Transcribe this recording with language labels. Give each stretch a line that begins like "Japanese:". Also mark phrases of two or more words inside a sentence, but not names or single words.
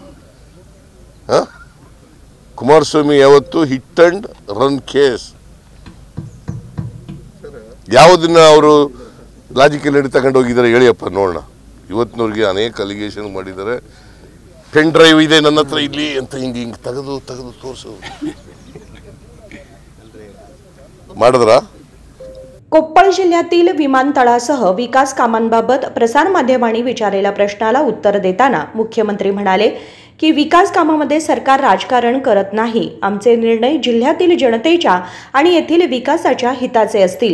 Kannada: ಕುಮಾರಸ್ವಾಮಿ ಯಾವತ್ತು
English: hit and run case
Kannada: ಯಾವುದನ್ನ ಅವರು ಲಾಜಿಕಲ್ ನಡಿ ತಗೊಂಡು ಹೋಗಿದ್ದಾರೆ ಹೇಳಿಯಪ್ಪ ನೋಡೋಣ. ಇವತ್ತಿನವ್ರಿಗೆ ಅನೇಕ ಅಲಿಗೇಷನ್ ಮಾಡಿದ್ದಾರೆ.
English: pen drive
Kannada: ಇದೆ ನನ್ನ ಹತ್ರ ಇಲ್ಲಿ ಅಂತ ಹಿಂಗೆ ತೆಗೆದು ತೋರಿಸೋದು ಮಾಡಿದ್ರ?
Marathi: कोप्पळ जिल्ह्यातील विमानतळासह विकास कामांबाबत प्रसारमाध्यमांनी विचारलेल्या प्रश्नाला उत्तर देताना मुख्यमंत्री म्हणाले की विकास कामामध्ये सरकार राजकारण करत नाही, आमचे निर्णय जिल्ह्यातील जनतेच्या आणि येथील विकासाच्या हिताचे असतील.